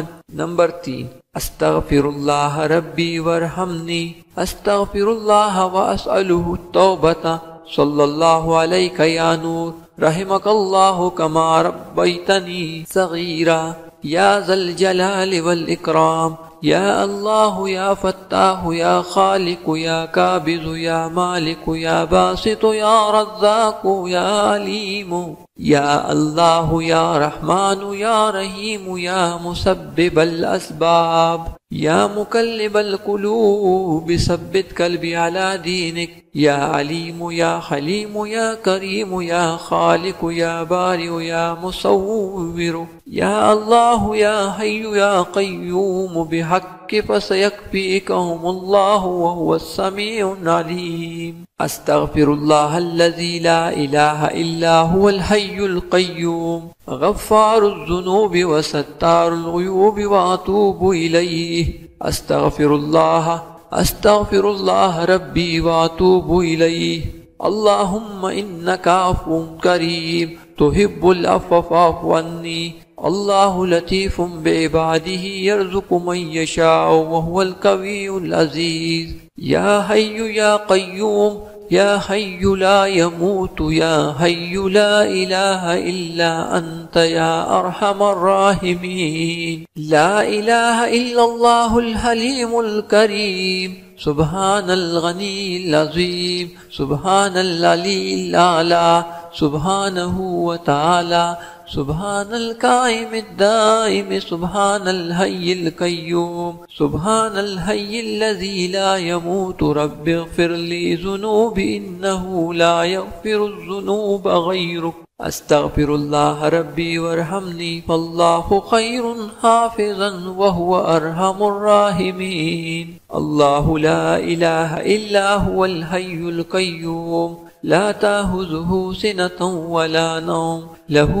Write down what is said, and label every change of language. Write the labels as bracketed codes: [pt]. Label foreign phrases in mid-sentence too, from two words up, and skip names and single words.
[ar] नंबर 3، أستغفر الله ربي وارحمني। أستغفر الله وأسأله توبة. صلى الله عليك يا نور، رحمك الله كما ربيتني صغيرا. يا ذا الجلال والإكرام. يا الله يا فتاح يا خالق يا قابض يا مالك يا باسط يا رزاق يا عليم. يا الله يا رحمن يا رحيم يا مسبب الأسباب. يا مقلب القلوب ثبت قلبي على دينك. يا عليم يا حليم يا كريم يا خالق يا بارئ يا مصور. يا الله يا حي يا قيوم بحق فسيكفيكهم الله وهو السميع العليم. أستغفر الله الذي لا إله إلا هو الحي القيوم, غفار الذنوب وستار العيوب وأتوب إليه. أستغفر الله ربي وأتوب إليه. اللهم إنك عفو كريم تحب العفو فاعف عني. الله لطيف بعباده يرزق من يشاء وهو القوي العزيز. يا حي يا قيوم، يا حي لا يموت، يا حي لا إله إلا أنت يا أرحم الراحمين. لا إله إلا الله الحليم الكريم. سبحان الغني العظيم. سبحان العلي الأعلى۔ سبحانه وتعالى. سبحان القائم الدائم سبحان الحي القيوم سبحان الحي الذي لا يموت رب اغفر لي ذنوبي إنه لا يغفر الذنوب غيرك أستغفر الله ربي وارحمني فالله خير حافظا وهو أرحم الراحمين. الله لا إله إلا هو الحي القيوم لا تأخذه سنة ولا نوم له